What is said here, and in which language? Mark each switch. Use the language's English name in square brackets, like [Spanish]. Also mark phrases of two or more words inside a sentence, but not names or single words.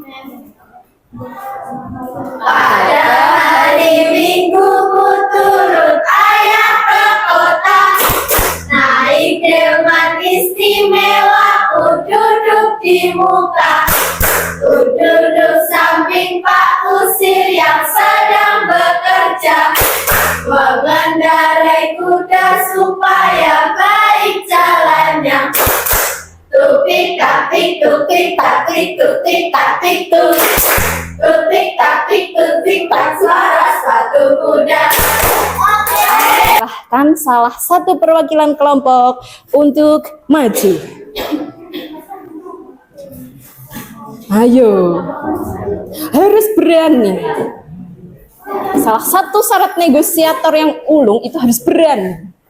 [Indonesian] Pada hari Minggu ku turut ayah ke kota, naik delman istimewa, ku duduk di muka, ku duduk samping Pak Usir yang sedang bekerja, mengendarai kuda supaya baik jalannya. Tupik tapik tupik tapik tupik tapik tup, tupik tapik tupik tak suara sepatu kuda. Silahkan salah satu perwakilan kelompok untuk maju. Ayo, harus berani. Salah satu syarat negosiator yang ulung itu harus berani.